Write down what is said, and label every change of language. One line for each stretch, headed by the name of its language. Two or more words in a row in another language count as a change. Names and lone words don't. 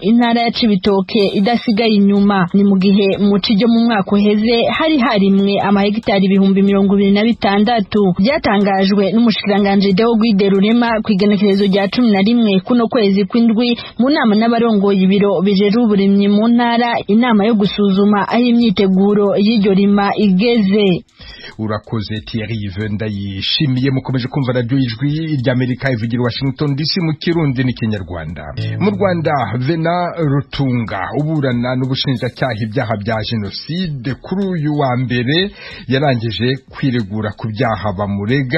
Rundi: Intara ya Cibitoke idasigaye inyuma, ni mu gihe mu cijyo mu mwaka uheze hari harimwe amahegitari 26,000 byatangajwe n'umushikiranganje Deo Guide Rurema kwigenekerezo rya 11 kuno kwezi kw'indwi mu nama n'abarongoye ibiro bijeje uburimyi mu ntara, inama yo gusuzuma aho imyiteguro y'iryo rima igeze. Urakoze Thierry Ndayishimiye. Mukomeje kumva radio Ijwi ry'Amerika ivugira Washington DC mu Kirundi n'Ikinyarwanda.
Kinyarwanda: Mu Rwanda Vena Rutunga uburana n'ubushinjacyaha ibyaha bya jenoside kuri uyu wa mbere yarangije kwiregura ku byaha bamurega.